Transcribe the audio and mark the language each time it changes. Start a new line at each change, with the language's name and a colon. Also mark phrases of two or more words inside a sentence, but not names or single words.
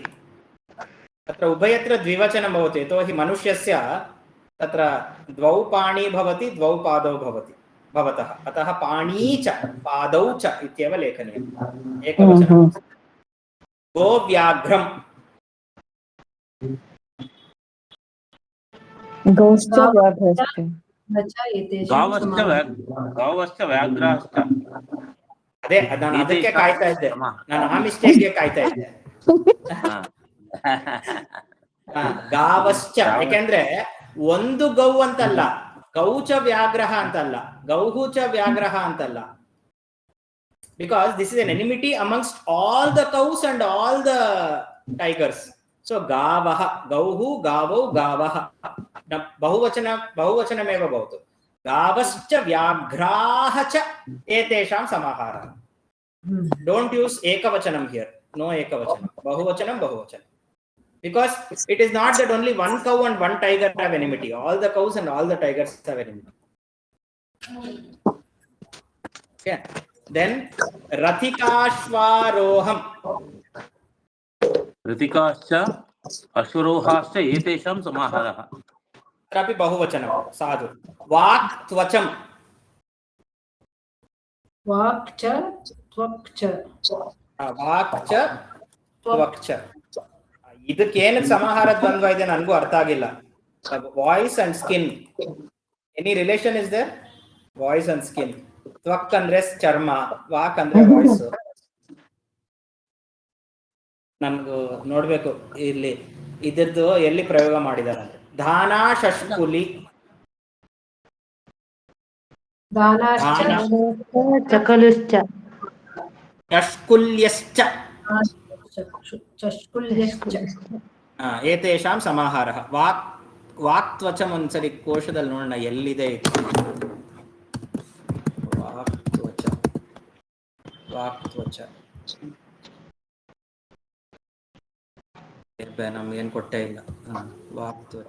Sanskrit: तत्र उभयत्र द्विवचनं भवति. यतोहि मनुष्यस्य तत्र द्वौ पाणि भवति, द्वौ पादौ भवति भवतः. अतः पाणी च पादौ च इत्येव लेखनीयम्. एकवचनं. गोव्याघ्रं. गौश्च व्याघ्रश्च. ಗಾವಶ್ಚ ವ್ಯಾಘ್ರಶ್ಚ.
Kannada: ಅದೇ ನಾನು ಅದಕ್ಕೆ ಕಾಯ್ತಾ ಇದ್ದೆ. ನಾನು ಆ ಮಿಸ್ಟೇಕ್ಗೆ ಕಾಯ್ತಾ ಇದ್ದೆ. ಗಾವಶ್ಚ ಯಾಕೆಂದ್ರೆ ಒಂದು ಗೌ ಅಂತಲ್ಲ,
Sanskrit: ಗೌಚ ವ್ಯಾಘ್ರಹ
Kannada: ಅಂತಲ್ಲ,
Sanskrit: ಗೌಹುಚ ವ್ಯಾಘ್ರಹ
Kannada: ಅಂತಲ್ಲ.
English: Because this is an enmity amongst all the cows and all the tigers. So gavaha, gauhu, gavau, gavaha.
Sanskrit: बहुवचनमेव भवतु. गावश्च व्याघ्राः च एतेषां समाहारः.
English: Don't use ekavachanam here. No ekavachanam.
Sanskrit: बहुवचनं बहुवचनं.
English: Because it is not that only one cow and one tiger have enmity. All the cows and all the tigers have enmity. Okay. Then Rathikashvaroham.
Sanskrit: ऋतिकाश्च अश्वरोहाश्च एतेषां समाहारः. तत्रापि बहुवचनं साधु. वाक् त्वचं. वाक् च त्वक् च ವಾಕ್ ಚ ತ್ವಕ್ ಚ.
Kannada: ಇದಕ್ಕೇನು ಸಮಾಹಾರ ದ್ವಂದ್ವ ಇದೆ ನನಗೂ ಅರ್ಥ ಆಗಿಲ್ಲ.
English: voice and skin, any relation is there? voice and skin.
Kannada: ತ್ವಕ್ ಅಂದ್ರೆ ಚರ್ಮ, ವಾಕ್ ಅಂದ್ರೆ ವಾಯ್ಸ್. ನನ್ಗೂ ನೋಡ್ಬೇಕು ಇಲ್ಲಿ ಇದ್ರದ್ದು ಎಲ್ಲಿ ಪ್ರಯೋಗ ಮಾಡಿದಾರೆ.
Sanskrit: ಧಾನ ಶಷ್ಕುಲಿ. दानाश्च चकलुश्च ಶಷ್ಕುಲ್ಯಶ್ಚ. चष्कुल्यश्च ಏತೇಷಾಂ ಸಮಾಹಾರಃ. ವಾಕ್ ತ್ವಚಂ
Kannada: ಒಂದ್ಸರಿ ಕೋಶದಲ್ಲಿ ನೋಡೋಣ ಎಲ್ಲಿದೆ ಇದು.
Sanskrit: ವಾಕ್ ತ್ವಚ
Kannada: ನಮ್ಗೇನು ಕೊಟ್ಟೇ ಇಲ್ಲ.
Sanskrit: ವಾಕ್ ತ್ವಚ.